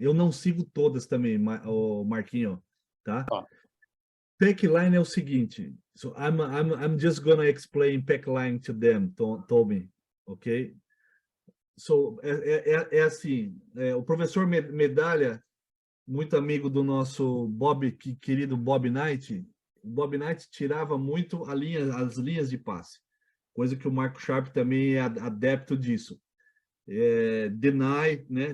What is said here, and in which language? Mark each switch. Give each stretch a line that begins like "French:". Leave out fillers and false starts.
Portuguese: Eu não sigo todas também, Marquinho, tá? Packline é o seguinte.
English: So I'm just gonna explain packline to them, Tommy, ok?
Portuguese: So é assim. O professor Medalha, muito amigo do nosso querido Bob Knight. O Bob Knight tirava muito as linhas de passe, coisa que o Marco Sharp também é adepto disso. Deny, né?